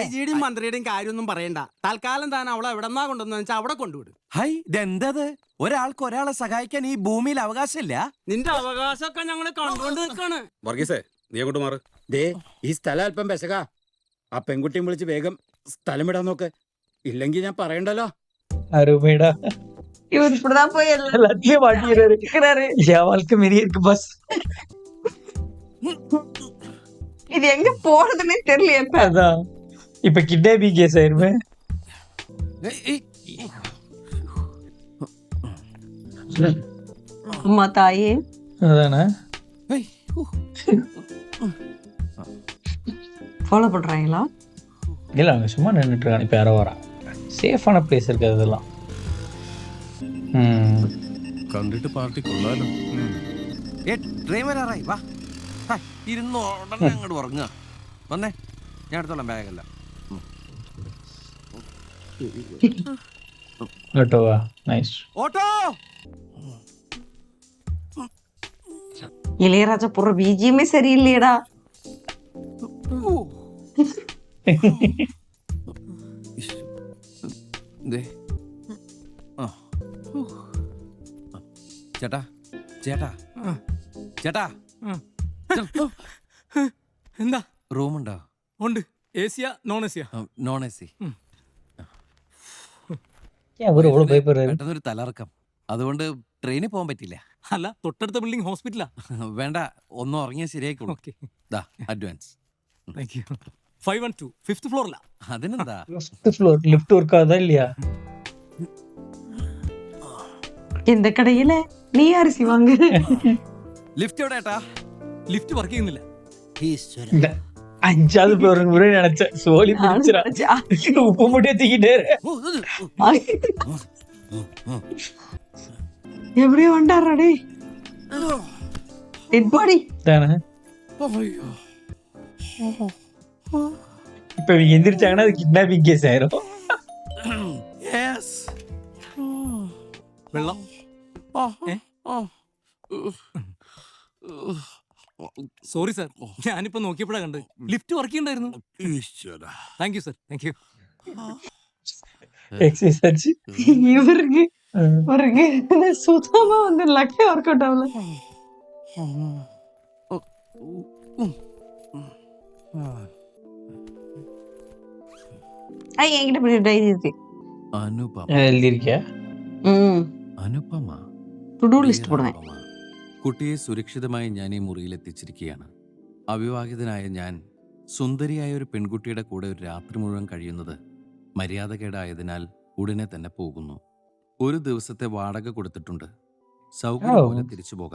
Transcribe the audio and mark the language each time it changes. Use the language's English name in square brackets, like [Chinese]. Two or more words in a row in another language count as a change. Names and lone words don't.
[Malayalam] ഐജിയുടെയും മന്ത്രിയുടെയും കാര്യമൊന്നും പറയണ്ട. തൽക്കാലം താൻ അവളെ എവിടെന്നാ കൊണ്ടുവന്നു വെച്ചാൽ അവിടെ കൊണ്ടുവിടും. ഹൈ, ഇതെന്തത്? ഒരാൾക്ക് ഒരാളെ സഹായിക്കാൻ ഈ ഭൂമിയിൽ അവകാശമില്ല? നിന്റെ അവകാശമൊക്കെ ഞങ്ങള് കണ്ടുകൊണ്ട് നിൽക്കാണ്. വർഗീസേ നീ അങ്ങോട്ട് മാറ്. ദേ ഈ സ്ഥലം അല്പം പെശക. ആ പെൺകുട്ടിയും വിളിച്ച് വേഗം സ്ഥലം വിടാൻ നോക്ക്. ഇല്ലെങ്കിൽ ഞാൻ പറയണ്ടല്ലോ. [Tamil] அருமைடா. இவர் இப்படிதான் போய் எல்லாத்தையும் மாட்டிக்கிறாரு. இருக்கிறாரு. என் வாழ்க்கை மாரியே இருக்கு பஸ். இது எங்க போறதுன்னே தெரியல. இப்ப அதான் இப்ப [English] kidnapping case [Tamil] ஆயிருமே. அம்மா தாயே. அதானே ஃபாலோ பண்றாங்களா? இல்ல, அவங்க சும்மா நின்றுட்டு இருக்காங்க. இப்ப யாரோ வரா. சேஃபான பிளேஸ் இருக்கு அதெல்லாம். [Malayalam] കണ്ടിട്ട് പാർട്ടി കൊള്ളാലോ. ട്രെയിൻ വരാറായി. വാ, ഇരുന്ന് ഉടനെ അങ്ങോട്ട് ഉറങ്ങുക. വന്നേ, ഞാൻ എടുത്തോളാം ബാഗല്ല. കേട്ടോ, നൈസ്. ഓട്ടോ. [Tamil] இளையராஜா போற பிஜிஎம்ஏ சரியில்லையடா. [Malayalam] ചേട്ടാ ചേട്ടാ ചേട്ടാ, എന്താ? റൂമുണ്ടോ? ഉണ്ട്. ഏസിയാ നോൺ ഏസിയാ? [English] non AC. [Malayalam] പെട്ടെന്നൊരു തലറക്കം, അതുകൊണ്ട് ട്രെയിനിൽ പോകാൻ പറ്റില്ല. അല്ല, തൊട്ടടുത്ത ബിൽഡിംഗ് ഹോസ്പിറ്റലാ. വേണ്ട, ഒന്നും ഉറങ്ങിയാൽ ശരിയായിക്കോളൂ. ദാ അഡ്വാൻസ്. 512 5th ഫ്ലോറിലാ. അതിനെന്താ? [English] floor lift work [Tamil] ஆகுதா இல்லையா? இந்த கடையில நீ அரிசி வாங்கு. [Malayalam] ലിഫ്റ്റ് എവിടെ ഏട്ടാ? [English] lift work [Malayalam] ചെയ്യുന്നില്ല. [Tamil] இந்த 5வது ஃப்ளோருக்கு முறை நினைச்சேன். சோலி பிடிச்சிரா. உப்பு மூட்டையை தூக்கிட்டே எப்படியோ வண்டாரா டே. [English] dead body [Tamil] தானே. இப்ப இவங்க எந்திரிச்சாங்கன்னா அது [English] kidnapping case [Tamil] ஆயிரும். [Malayalam] വെള്ളം. [English] sorry sir, [Malayalam] ഞാനിപ്പോ നോക്കിയപ്പോഴാ കണ്ട് [English] lift work [Malayalam] ചെയ്യണ്ടായിരുന്നു. [English] thank you sir, thank you. [Tamil] எக்ஸசைஸ் ஆச்சு. இவருக்கு ஒரு சுத்தமா வந்து லக்கே [English] work out [Tamil] ஆகல. என்கிட்ட இப்படி டைரி இருக்கு. [Malayalam] അനുപമ. [Tamil] எழுதிருக்கியா? [Malayalam] അനുപമ. [English] to do list [Tamil] போடுவேன். [Malayalam] കുട്ടിയെ സുരക്ഷിതമായി ഞാൻ ഈ മുറിയിൽ എത്തിച്ചിരിക്കുകയാണ്. അവിവാഹിതനായ ഞാൻ സുന്ദരിയായ ഒരു പെൺകുട്ടിയുടെ കൂടെ ഒരു രാത്രി മുഴുവൻ കഴിയുന്നത് മര്യാദകേടായതിനാൽ ഉടനെ തന്നെ പോകുന്നു. ഒരു ദിവസത്തെ വാടക കൊടുത്തിട്ടുണ്ട്. സൗകര്യം പോലെ തിരിച്ചു പോകാം.